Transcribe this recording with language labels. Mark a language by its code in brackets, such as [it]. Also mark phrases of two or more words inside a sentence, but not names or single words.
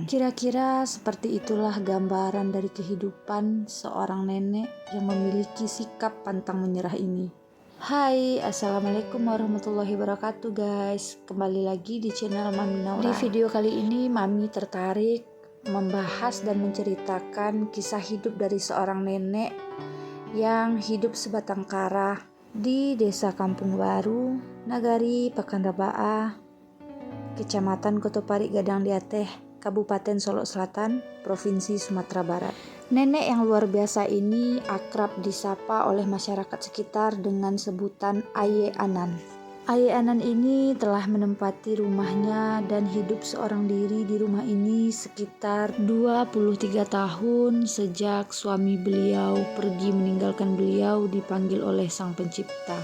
[id] Kira-kira seperti itulah gambaran dari kehidupan seorang nenek yang memiliki sikap pantang menyerah ini. Hai, [ar] السلام عليكم ورحمة الله وبركاته [id] guys. Kembali lagi di channel Mami Naura. Di video kali ini Mami tertarik membahas dan menceritakan kisah hidup dari seorang nenek yang hidup sebatang kara di desa Kampung Baru, Nagari Pekanbaru, Kecamatan Kotopari Gadang Diateh, Kabupaten Solok Selatan, Provinsi Sumatera Barat. Nenek yang luar biasa ini akrab disapa oleh masyarakat sekitar dengan sebutan Aye Anan. Aye Anan ini telah menempati rumahnya dan hidup seorang diri di rumah ini sekitar 23 tahun sejak suami beliau pergi meninggalkan beliau dipanggil oleh Sang Pencipta.